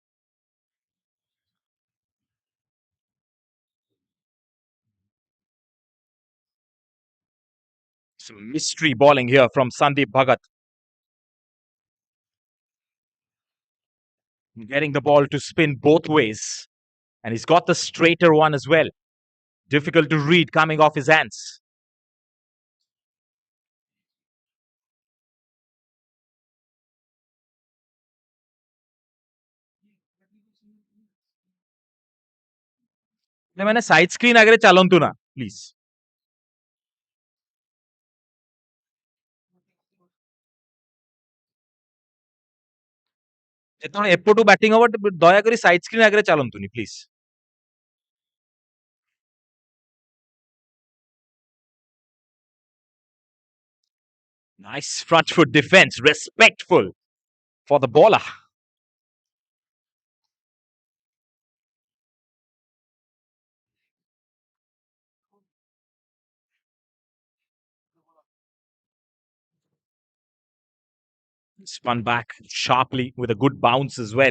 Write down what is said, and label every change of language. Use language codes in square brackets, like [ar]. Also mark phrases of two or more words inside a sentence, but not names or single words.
[en] Some mystery bowling here from Sandeep Bhagat. Getting the ball to spin both ways. And he's got the straighter one as well. Difficult to read coming off his hands. [or] ମାନେ [en] side screen [or] ଆଗରେ ଚାଲନ୍ତୁ ନା ପ୍ଲିଜ୍ ଯେତେବେଳେ ଏପଟୁ ବ୍ୟାଟିଂ ହବ ଦୟାକରି [en] side screen [or] ଆଗରେ ଚାଲନ୍ତୁନି ପ୍ଲିଜ୍ [en] Nice front foot defense, respectful for the bowler. Spun back sharply with a good bounce as well.